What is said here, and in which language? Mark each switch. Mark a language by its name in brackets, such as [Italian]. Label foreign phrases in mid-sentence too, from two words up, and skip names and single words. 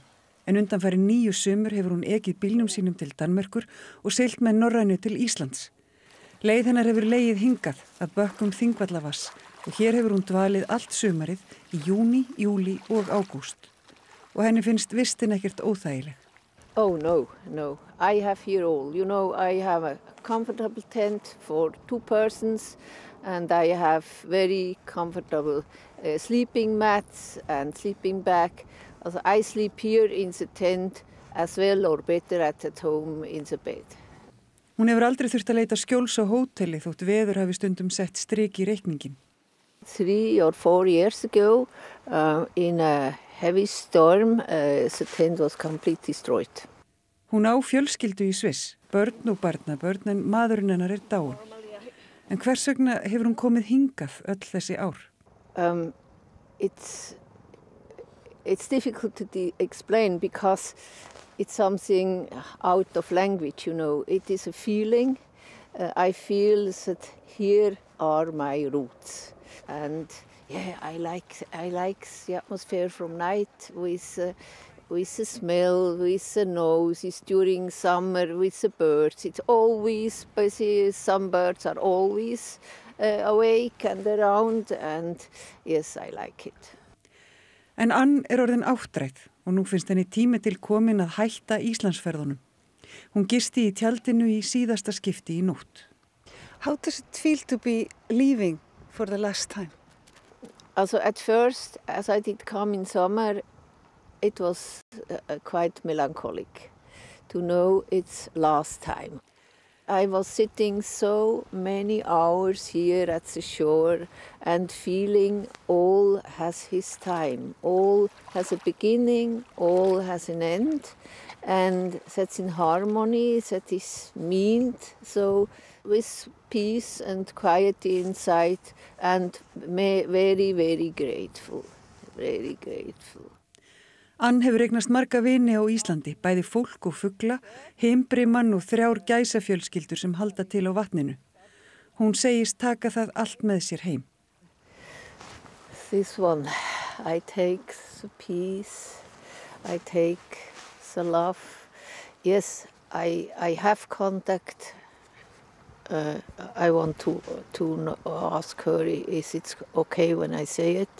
[Icelandic] En undanfarin 9 sumur hefur hún ekið bílnum sínum til Danmerkur og siglt með Norrænu til Íslands. Leið hennar hefur legið hingað að bökkum Þingvallavass og hér hefur hún dvalið allt sumarið í júní, júlí og ágúst. Og henni finnst vistin ekkert óþægileg. [English] Oh no. I have here all. You know, I have a comfortable tent for 2 persons and I have very comfortable sleeping mats and sleeping bag. Also, I sleep here in the tent as well or better at home in the bed. [Icelandic] Hún hefur aldrei þurft að leita skjóls á hóteli þótt veður hafi stundum sett strik í reikningin. [English] 3 or 4 years ago in a heavy storm the tent was completely destroyed. [Icelandic] Hún á fjölskyldu í Sviss, börn og barnabörn en maðurinn hennar er dáinn. En hvers vegna hefur hún komið hingað öll þessi ár? [English] It's difficult to explain because it's something out of language, you know. It is a feeling. I feel that here are my roots. And yeah, I like the atmosphere from night with the smell, with the noses during summer, with the birds. It's always busy. Some birds are always awake and around, and yes, I like it. [Icelandic] En Ann er orðin áttræð og nú finnst henni tími til komin að hætta Íslandsferðunum. Hún gisti í tjaldinu í síðasta skipti í nótt. [English] How does it feel to be leaving for the last time? Also at first, as I did come in summer, it was quite melancholic to know it's last time. I was sitting so many hours here at the shore and feeling all has his time, all has a beginning, all has an end, and that's in harmony, that is meant, so with peace and quiet inside, and very, very grateful, very grateful. [Icelandic] Ann hefur eignast marga vini á Íslandi, bæði fólk og fugla, himbrimann og 3 gæsafjölskyldur sem halda til á vatninu. Hún segist taka það allt með sér heim. [English] This one, I take the peace, I take the love. Yes, I have contact I want to ask her, is it okay when I say it?